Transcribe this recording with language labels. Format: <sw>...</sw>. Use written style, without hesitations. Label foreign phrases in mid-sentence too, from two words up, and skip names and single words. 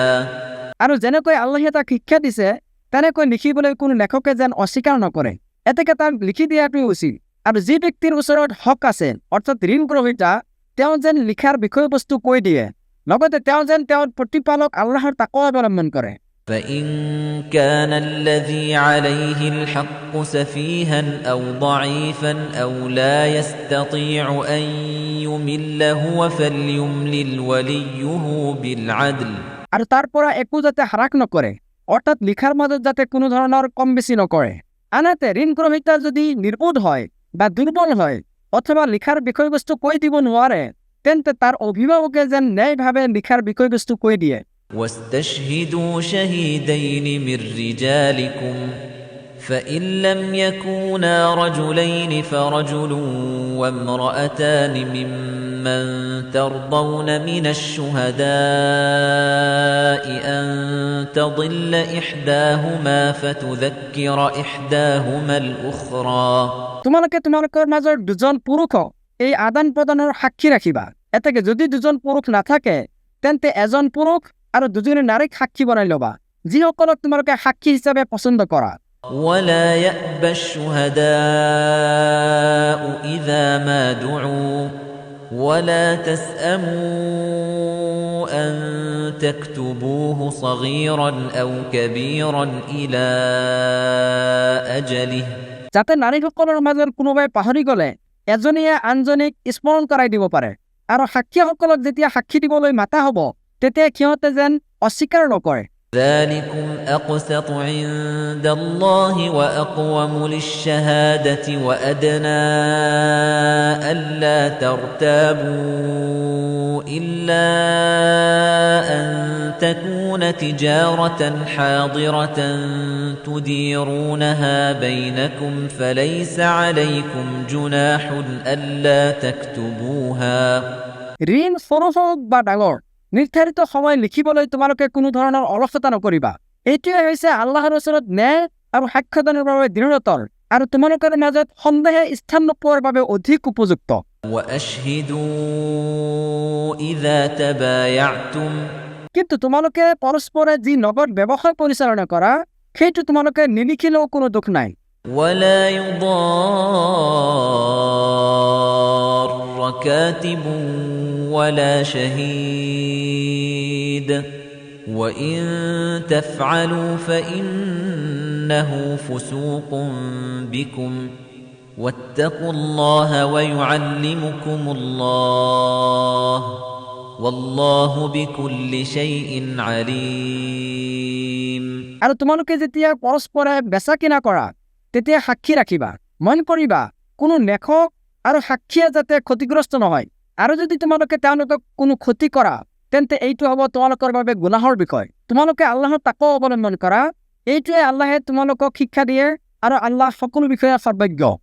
<as>আৰু যেনেকৈ আল্লাহে তাক শিক্ষা দিছে তেনেকৈ লিখিবলৈ কোনো লেখকে যেন অস্বীকাৰ নকৰে এতেকে তাক লিখি দিয়াটো উচিত আৰু যি ব্যক্তিৰ ওচৰত হক আছে অৰ্থাৎ ঋণ গ্ৰহীতা তেওঁ যেন লিখাৰ বিষয়বস্তু কৈ দিয়ে লগতে তেওঁ যেন তেওঁৰ প্ৰতিপালক আল্লাহৰ তাকৱা অৱলম্বন কৰে</as> <ar>فإن كان الذي عليه الحق سفيها أو ضعيفا أو لا يستطيع أن يمل هو فليملل وليه بالعدل</ar> <as>আৰু তাৰ পৰা একো যাতে হ্ৰাস নকৰে অৰ্থাৎ লিখাৰ মাজত যাতে কোনো ধৰণৰ কম বেছি নকৰে আনহাতে ঋণ গ্ৰহীতা যদি নিৰ্বোধ হয় বা দুৰ্বল হয় অথবা লিখাৰ বিষয়বস্তু কৈ দিব নোৱাৰে তেন্তে তাৰ অভিভাৱকে যেন ন্যায়ভাৱে লিখাৰ বিষয়বস্তু কৈ দিয়ে</as> <ar>واستشهدوا شهيدين من رجالكم فإن لم يكونا رجلين فرجل وامرأتان ممن ترضون من الشهداء أن تضل إحداهما فتذكر إحداهما الأخرى</ar> <as>তোমালোকে তোমালোকৰ মাজৰ দুজন পুৰুষক এই আদান প্ৰদানৰ সাক্ষী ৰাখিবা এতেকে যদি দুজন পুৰুষ নাথাকে তেন্তে এজন পুৰুষ আৰু দুজনী নাৰীক সাক্ষী বনাই ল'বা যিসকলক তোমালোকে সাক্ষী হিচাপে পছন্দ কৰা</as> <ar>ولا يأبى الشهداء إذا ما دعوا ولا تسأموا أن تكتبوه صغيرا أو كبيرا إلى أجله</ar> <as>যাতে নাৰীসকলৰ মাজৰ কোনোবাই পাহৰি গ'লে এজনীয়ে আনজনীক স্মৰণ কৰাই দিব পাৰে আৰু সাক্ষীসকলক যেতিয়া সাক্ষী দিবলৈ মাতা হ'ব তেতিয়া সিহঁতে যেন অস্বীকাৰ নকৰে</as> <ar>ذلكم أقسط عند الله وأقوم للشهادة وأدنى ألا ترتابوا إلا أن تكون تجارة حاضرة تديرونها بينكم فليس عليكم جناح ألا تكتبوها</ar> <as>ঋণ সৰু হওক বা ডাঙৰ নিৰ্ধাৰিত সময় লিখিবলৈ তোমালোকে কোনো ধৰণৰ অলসতা নকৰিবা এইটোৱে হৈছে আল্লাহৰ ওচৰত ন্যায় আৰু সাক্ষ্যদানৰ বাবে দৃঢ়তৰ আৰু তোমালোকৰ মাজত সন্দেহে স্থান নোপোৱাৰ বাবে অধিক উপযুক্ত</as> <ar>وأشهدوا إذا تبايعتم</ar> <as>কিন্তু তোমালোকে পৰস্পৰে যি নগদ ব্যৱসায় পৰিচালনা কৰা সেইটো তোমালোকে নিলিখিলেও কোনো দুখ নাই</as> <ar>ولا يضار كاتب ولا شهيد وَإِن تَفْعَلُوا فَإِنَّهُ فُسُوقٌ بِكُمْ وَاتَّقُوا اللَّهَ وَيُعَلِّمُكُمُ اللَّهُ وَاللَّهُ بِكُلِّ شَيْءٍ عَلِيمٌ।</ar> <as>আৰু তোমালোকে যেতিয়া পৰস্পৰে বেচা কিনা কৰা তেতিয়া সাক্ষী ৰাখিবা, মন কৰিবা কোনো লেখক আৰু সাক্ষীয়ে যাতে ক্ষতিগ্ৰস্ত নহয়। আৰু যদি তোমালোকে তেওঁলোকক কোনো ক্ষতি কৰা তেন্তে এইটো হ'ব তোমালোকৰ বাবে গুনাহৰ বিষয়। তোমালোকে আল্লাহৰ তাকৱা অৱলম্বন কৰা, এইটোৱে আল্লাহে তোমালোকক শিক্ষা দিয়ে আৰু আল্লাহ সকলো বিষয়ে সৰ্বজ্ঞ।</as>